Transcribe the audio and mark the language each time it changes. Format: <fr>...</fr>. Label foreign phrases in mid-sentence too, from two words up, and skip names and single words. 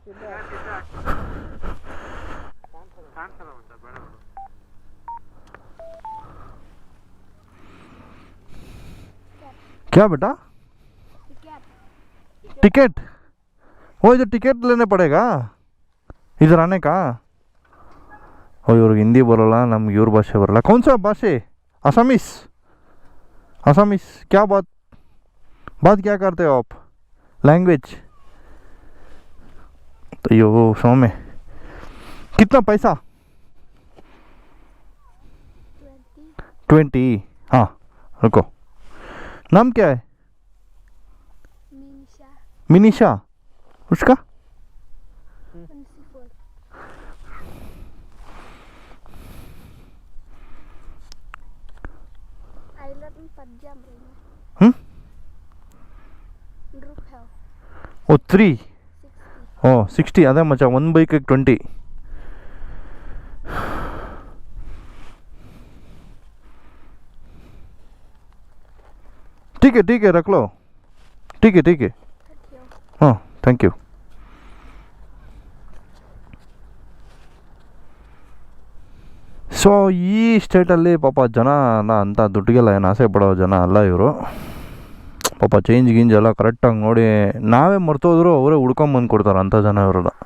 <hi>क्या बेटा? टिकट? वो इधर टिकट लेने पड़ेगा इधर आने का?</hi> <kn>ओ इವ್ರಿಗೆ ಹಿಂದಿ ಬರೋಲ್ಲ, ನಮ್ಗೆ ಇವ್ರ ಭಾಷೆ ಬರೋಲ್ಲ.</kn> <hi>कौन सा भाषे? असमीस? असमीस क्या बात क्या करते हो आप? लैंग्वेज? अयो सौम्य कितना पैसा? 20. हाँ रुको, नाम क्या है? मिनीशा. उसका? ओ 3.</hi> <kn>ಓ 60. ಅದೇ ಮಚ್ಚ, ಒಂದು ಬೈಕಿಗೆ 20.</kn> <hi>ठीक है रख लो. ठीक है. हाँ</hi> <en>thank you.</en> <kn>ಸೊ ಈ ಸ್ಟೇಟಲ್ಲಿ ಪಾಪ ಜನ ಅಂತ ದುಡ್ಡಿಗೆಲ್ಲ ಏನು ಆಸೆ ಪಡೋ ಜನ ಅಲ್ಲ ಇವರು. ಪಾಪ ಚೇಂಜ್ ಗಿಂಜ್ ಎಲ್ಲ ಕರೆಕ್ಟಾಗಿ ನೋಡಿ, ನಾವೇ ಮರ್ತೋದ್ರು ಅವರೇ ಹುಡ್ಕೊಂಬಂದು ಕೊಡ್ತಾರೆ ಅಂಥ ಜನ ಇವರೆಲ್ಲ.</kn>